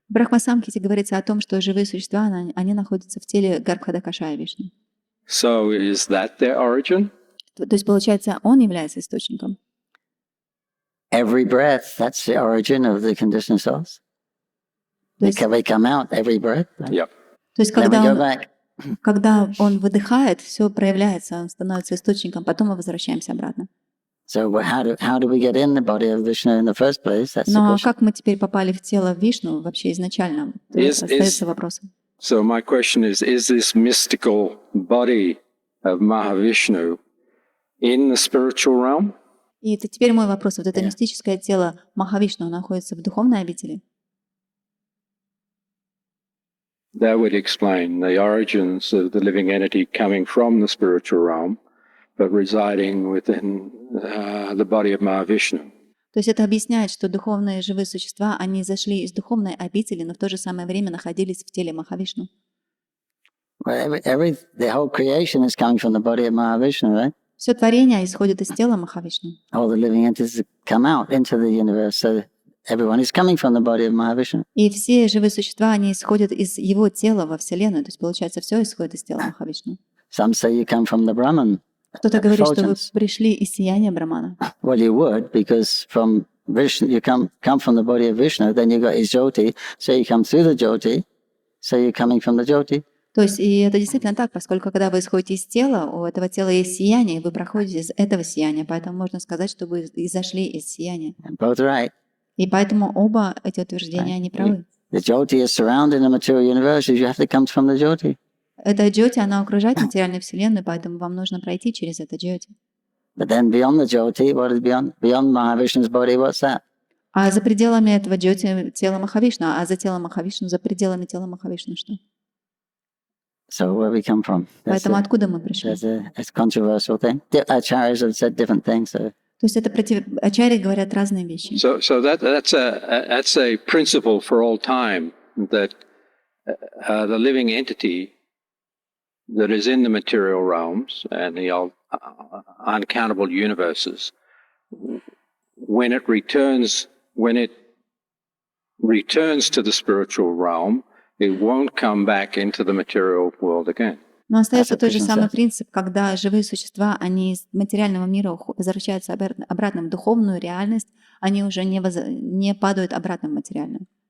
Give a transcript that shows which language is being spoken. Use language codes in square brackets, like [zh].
[ru] В Брахма-самхите говорится о том, что живые существа, они находятся в теле Гарбхадакашая Вишну. [en] So is that their origin? [ru] То есть, получается, он является источником. [en] Every breath, that's the origin of the conditioned souls. They come out every breath. Right? Yep. [ru] То есть, [en] Then we go back. [ru] когда он выдыхает, все проявляется, он становится источником, потом мы возвращаемся обратно. [en] So how do we get in the body of Vishnu in the first place? That's the [ru] Но [en] question. [ru] как мы теперь попали в тело Вишну вообще изначально? Остается вопросом. [en] So my question is this mystical body of Mahavishnu in the spiritual realm? [ru] И это теперь мой вопрос. Вот это мистическое тело Махавишну находится в духовной обители? [en] That would explain the origins of the living entity coming from the spiritual realm, but residing within the body of Mahavishnu. [ru] То есть это объясняет, что духовные живые существа, они зашли из духовной обители, но в то же самое время находились в теле Махавишну. [en] Well, the whole creation is coming from the body of Mahavishnu, right? [ru] Все творение исходит из тела Махавишну. [en] All the living entities come out into the universe, so everyone is coming from the body of Mahavishnu. [ru] И все живые существа, они исходят из его тела во Вселенную. То есть, получается, все исходит из тела Махавишну. [en] Some say you come from the Brahman. [ru] Кто-то говорит, что вы пришли из сияния Брамана. [en] Well, you would, because from Vishnu, you come from the body of Vishnu, then you got his Jyoti, so you come through the Jyoti, so you're coming from the Jyoti. [ru] То есть, и это действительно так, поскольку когда вы исходите из тела, у этого тела есть сияние, и вы проходите из этого сияния, поэтому можно сказать, что вы изошли из сияния. [en] Both right. [ru] И поэтому оба эти утверждения, они правы. [en] The Jyoti is surrounding the material universe, you have to come from the Jyoti. [ru] Эта джьоти, она окружает материальную вселенную, поэтому вам нужно пройти через это джьоти. [en] But then beyond the Jyoti, what is beyond Mahavishnu's body, what's that? [ru] А за пределами этого джьоти тело Махавишну, а за телом Махавишну, за пределами тела Махавишну что? [en] So where we come from? [ru] Поэтому откуда мы пришли? [en] That's a controversial thing. Acharyas have said different things. So. [ru] То То есть это ачарьи говорят разные вещи. [en] So that's a principle for all time, that the living entity that is in the material realms and the uncountable universes, when it returns to the spiritual realm, it won't come back into the material world again. [ru] Но остается тот же самый принцип, когда живые существа, они из материального мира возвращаются обратно в духовную реальность, они уже не падают обратно в материальную.